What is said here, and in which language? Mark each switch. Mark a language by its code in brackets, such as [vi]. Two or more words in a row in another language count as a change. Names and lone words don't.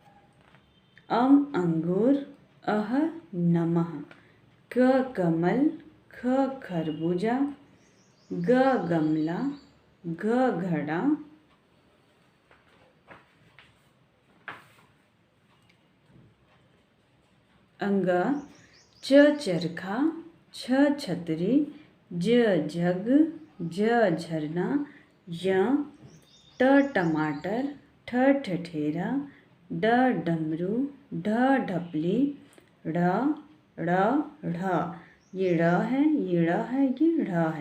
[hi] अंगूर, अह नमः, क कमल, ख खरबूजा, ग गमला, घ घड़ा, अंगा, च चरखा, छ छतरी, ज जग, झ झरना, य ट टमाटर, ठ ठठेरा, ड डमरू, ढ ढपली, ढ़ ड़ ढ़, ये ड़ है, ये ड़ है, ये ढ़ है।